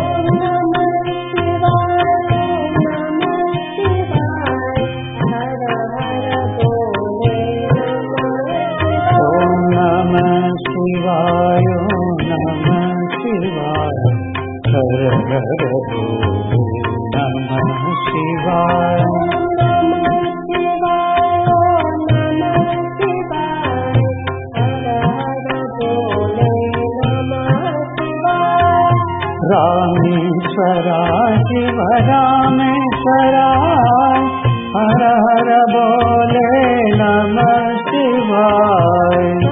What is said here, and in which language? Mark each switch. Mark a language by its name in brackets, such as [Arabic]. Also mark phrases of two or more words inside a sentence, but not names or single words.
[Sanskrit] ఓం నమః శివాయ, నమః శివాయ, [Hindi] हर हर भोले [Sanskrit] నమః శివాయ. रामेश्वराय शिव रामेश्वराय, [Hindi] हर हर बोले [Sanskrit] नमः शिवाय.